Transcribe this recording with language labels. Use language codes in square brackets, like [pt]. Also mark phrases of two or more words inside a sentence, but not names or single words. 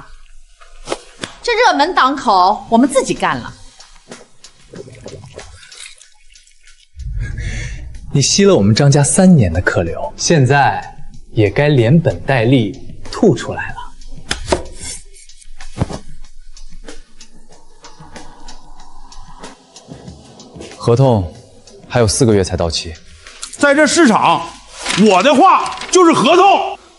[zh] 这热门档口我们自己幹了。你吸了我們張家3年的客流，現在也該連本帶利吐出來了。合同還有4個月才到期，在這市場，我的話就是合同。